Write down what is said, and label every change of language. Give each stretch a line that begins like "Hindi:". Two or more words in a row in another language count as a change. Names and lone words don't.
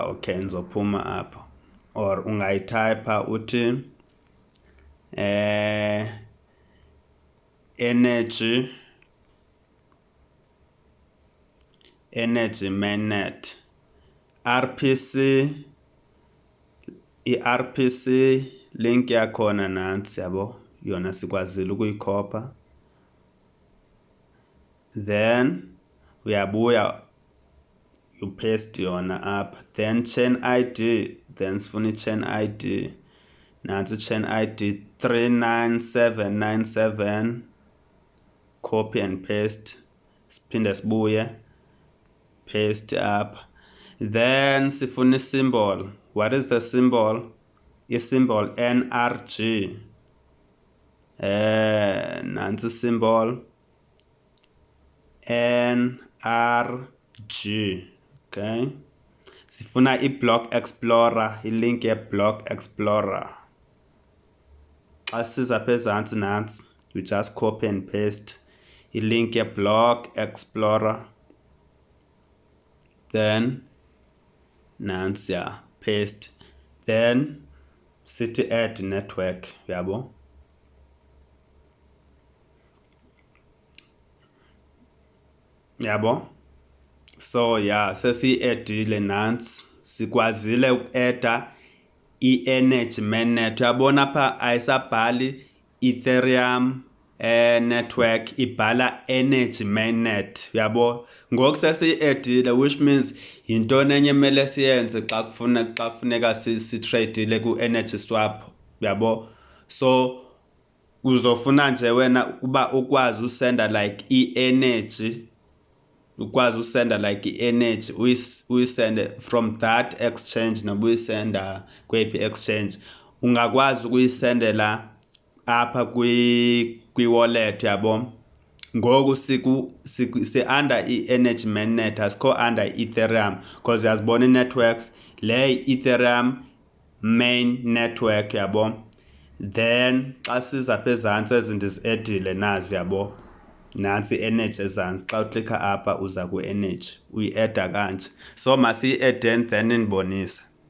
Xhosa: Okay, ndizophuma apha, or ungayitype uthi Energi Mainnet RPC, i-RPC link yakhona nantsi, yabo, yona sikwazile ukuyikopa. Then uyabuya
English: you paste
Xhosa: yona apha, then chain ID, then sifuna i-chain ID, nansi chain ID 39797,
English: copy and paste,
Xhosa: siphinde sibuye paste apha.
English: Then
Xhosa: sifuna i-symbol.
English: What is the symbol?
Xhosa: I-symbol NRG. Nansi symbol NRG. Okay, sifuna i-block explorer, i-link ye-block explorer. Xa siza phezantsi nantsi,
English: you just copy and paste
Xhosa: i-link ye-block explorer,
English: then nansi paste, then sithi add network,
Xhosa: yabo. Yabo, so sesiyi-edile nantsi, sikwazile uku-adda i-Energi Mainnet. Uyabona apha ayisabhali Ethereum network, ibhala Energi Mainnet, yabo. Ngoku sesiyi-edile,
English: which means
Xhosa: yintoni enye emele siyenze xa kufuneka sitradile ku-energy swap, yabo. So uzofuna nje wena uba ukwazi usenda like i-energy, ukwazi usenda like i-energy, uyisende
English: from that exchange,
Xhosa: noba uyisenda kweyiphi exchange. Ungakwazi ukuyisendela apha kwi-wallet, yabo. Ngoku si-under i-Energi Mainnet, asikho under i-Ethereum, because yazibona i-networks le i-Ethereum main network, yabo. Then xa siza phezantsi ezi ndizi-edile nazi, yabo, nansi i-energy ezantsi. Xa uklikha apha uza ku-energy, uyi-edda kanje. So masiyi-edeni then ndibonisa.